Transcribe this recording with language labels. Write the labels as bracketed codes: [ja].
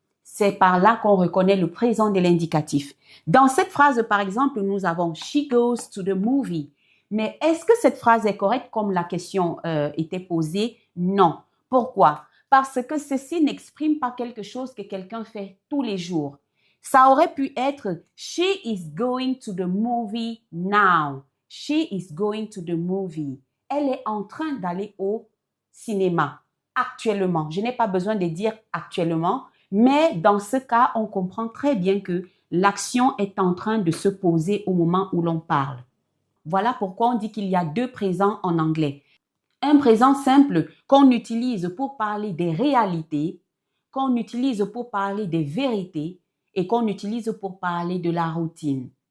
[fr] C'est par là qu'on reconnaît le présent de l'indicatif. Dans cette phrase, par exemple, nous avons [en] she goes to the movie. [fr] Mais est-ce que cette phrase est correcte comme la question était posée? Non. Pourquoi? Parce que ceci n'exprime pas quelque chose que quelqu'un fait tous les jours. Ça aurait pu être [en] she is going to the movie now. She is going to the movie. [fr] Elle est en train d'aller au cinéma actuellement. Je n'ai pas besoin de dire actuellement, mais dans ce cas, on comprend très bien que l'action est en train de se poser au moment où l'on parle. Voilà pourquoi on dit qu'il y a deux présents en anglais. Un présent simple qu'on utilise pour parler des réalités, qu'on utilise pour parler des vérités et qu'on utilise pour parler de la routine.